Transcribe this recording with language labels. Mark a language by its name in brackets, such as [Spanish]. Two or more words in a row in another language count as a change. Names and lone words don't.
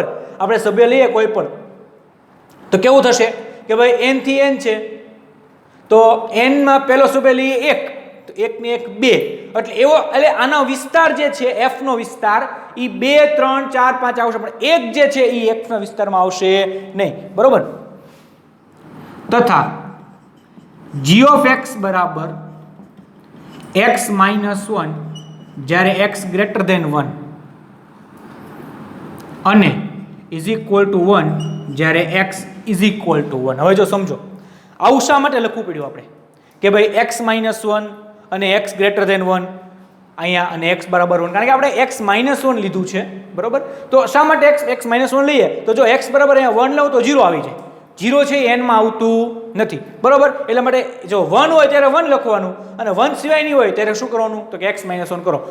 [Gujarati] આપણે સભ્ય લઈએ કોઈ પણ તો કેવું થશે કે ભાઈ n થી n છે તો n માં પહેલો સભ્ય લઈએ 1 તો 1 ને 1 2 એટલે આનો વિસ્તાર જે છે f નો વિસ્તાર એ 2 3 4 5 આવશે પણ 1 જે છે એ f ના વિસ્તારમાં આવશે નહીં, બરોબર. તથા [English] g of x [Gujarati] બરાબર [English] x minus 1 [Gujarati] જ્યારે [English] x greater than 1 [Gujarati] અને [English] is equal to 1 [Gujarati] જ્યારે [English] x is equal to 1. [Gujarati] હવે જો સમજો આવું શા માટે લખવું પડ્યું આપણે કે ભાઈ [English] x minus 1 [Gujarati] અને [English] x greater than 1 [Gujarati] અહીંયા અને x બરાબર 1, કારણ કે આપણે [English] x minus 1 [Gujarati] લીધું છે, બરોબર. તો શા માટે [English] x minus 1 [Gujarati] લઈએ તો જો x બરાબર અહીંયા 1 લઉં તો 0 આવી જાય. 0 છે n માં આવતું નથી, બરોબર. એટલા માટે જો 1 હોય ત્યારે 1 લખવાનું અને 1 સિવાયની હોય ત્યારે શું કરવાનું તો કે [English] x minus 1 [Gujarati] કરો.